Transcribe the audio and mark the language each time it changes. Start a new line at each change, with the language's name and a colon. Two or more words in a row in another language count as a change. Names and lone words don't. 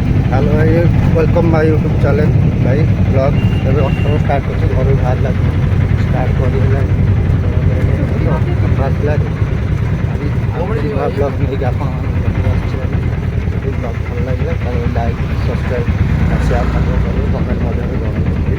Odia: हेलो भाई,
English: welcome my YouTube channel
Odia: भाई ब्लॉग ଏବେ ଅଠର ଷ୍ଟାର୍ଟ କରୁଛୁ ଘରୁ ବାହାରିଲା ଷ୍ଟାର୍ଟ କରିହେଲା ଆସିଲା ନୂଆ ବ୍ଲଗ୍ ନେଇକି ଆପଣମାନଙ୍କ ପାଖରେ ଆସିଛି। ଯଦି ବ୍ଲଗ୍ ଭଲ ଲାଗିଲା ତାହେଲେ
English: like subscribe share
Odia: ମଧ୍ୟ କରିବେ, କମେଣ୍ଟ ମଧ୍ୟ ଜଣାଇବେ।